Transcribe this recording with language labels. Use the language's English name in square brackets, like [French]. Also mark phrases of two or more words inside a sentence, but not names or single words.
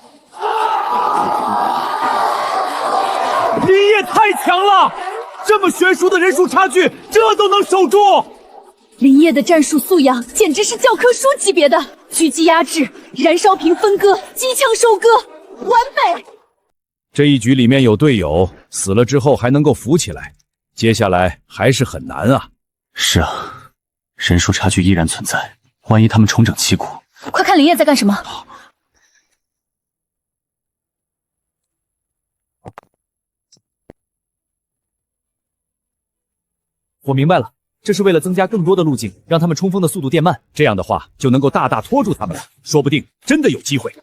[Chinese] 林烨太強了，這麼懸殊的人數差距，這都能守住。林烨的戰術素養簡直是教科書級別的，狙擊壓制、燃燒瓶分割、機槍收割，完美。這一局裡面有隊友死了之後還能夠扶起來，接下來還是很難啊。是啊，人數差距依然存在，萬一他們重整旗鼓。快看林烨在幹什麼！我明白了，這是為了增加更多的路徑，讓他們衝鋒的速度變慢，這樣的話就能夠大大拖住他們了，說不定真的有機會。